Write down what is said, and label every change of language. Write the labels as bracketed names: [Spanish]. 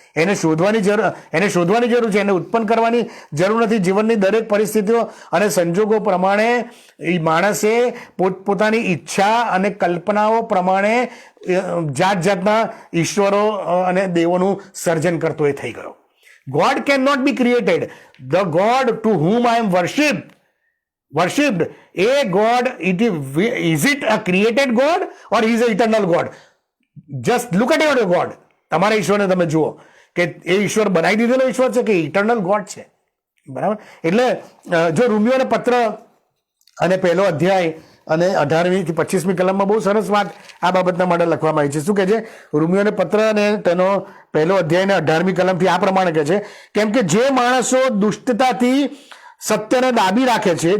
[Gujarati] એને શોધવાની જરૂર છે. એને ઉત્પન્ન કરવાની જરૂર નથી. જીવનની દરેક પરિસ્થિતિઓ અને સંજોગો પ્રમાણે એ માણસે પોતપોતાની ઈચ્છા અને કલ્પનાઓ પ્રમાણે જાત જાતના ઈશ્વરો અને દેવોનું સર્જન કરતો એ થઈ ગયો. [English] God can not be created. The God to whom I am worshipped, a God, is it a created God or he is an eternal God? Just look at your God. [Gujarati] તમારા ઈશ્વરને તમે જુઓ કે એ ઈશ્વર બનાવી દીધેલો ઈશ્વર છે કે [English] eternal God [Gujarati] છે. બરાબર. એટલે જો રોમિયોને પત્ર અને પહેલો અધ્યાય અને 18મી થી 25મી કલમમાં બહુ સરસ વાત આ બાબતના માટે લખવામાં આવી છે. શું કહે છે? રોમિયોને પત્ર અને તેનો પહેલો અધ્યાય અને 18મી કલમથી આ પ્રમાણે કહે છે, કેમ કે જે માણસો દુષ્ટતાથી સત્યને દાબી રાખે છે.